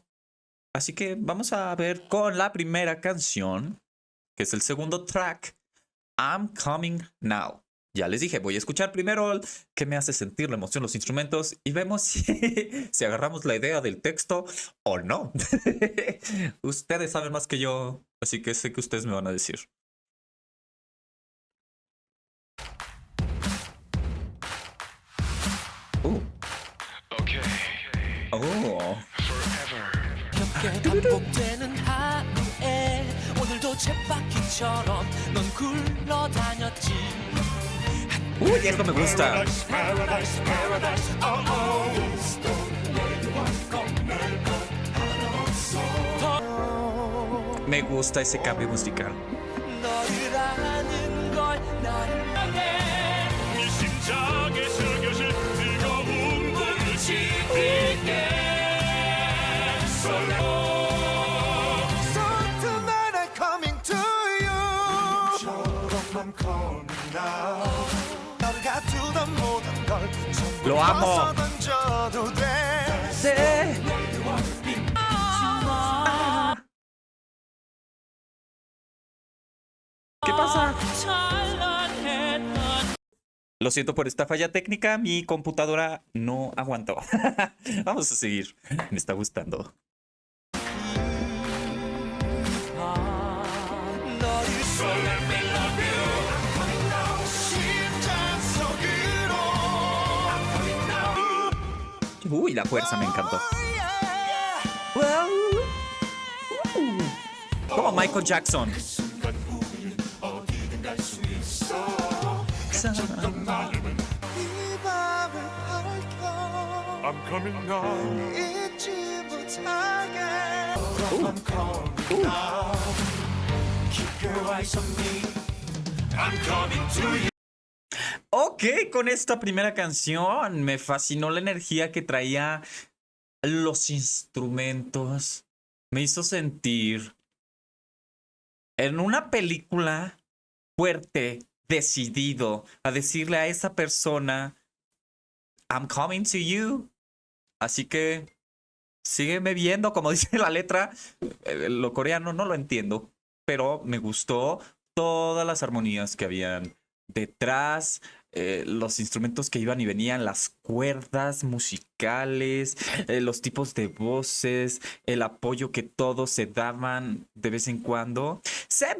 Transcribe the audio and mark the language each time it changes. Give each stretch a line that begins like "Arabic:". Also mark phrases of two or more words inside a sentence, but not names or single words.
Spanish: Así que vamos a ver con la primera canción, que es el segundo track, I'm Coming Now. Ya les dije, voy a escuchar primero qué me hace sentir la emoción, los instrumentos, y vemos si agarramos la idea del texto o no. Ustedes saben más que yo, así que sé que ustedes me van a decir. Okay. Oh.
Korean: 이렇게 반복되는 하루에 오늘도 쳇바퀴처럼 넌 굴러다녔지.
Spanish: Uy, esto me gusta.
English: Paradise, paradise, oh oh.
Spanish: Me gusta ese cambio musical.
Korean: 너를 아는 걸 나를 향해 네 심장에 새겨질 뜨거운 불빛이 빛게
English: So tonight I'm coming to you
Korean: 저런만
English: coming now
Korean: 너를 가두던 모든 걸 전부
Spanish: Lo amo.
Korean: 벗어 던져도 돼
Spanish: ¿Qué pasa? Lo siento por esta falla técnica, mi computadora no aguantó. Vamos a seguir. Me está gustando. Uy, la fuerza me encantó. Como Michael Jackson.
English: I'm coming now.
Korean: 잊지 못하게.
English: I'm coming now. Keep your eyes on me. I'm coming to you.
Spanish: Ok, con esta primera canción me fascinó la energía que traía los instrumentos. Me hizo sentir en una película fuerte, decidido a decirle a esa persona,
English: I'm coming to you.
Spanish: Así que sígueme viendo, como dice la letra. Lo coreano no lo entiendo, pero me gustó todas las armonías que habían detrás, los instrumentos que iban y venían, las cuerdas musicales, los tipos de voces, el apoyo que todos se daban de vez en cuando.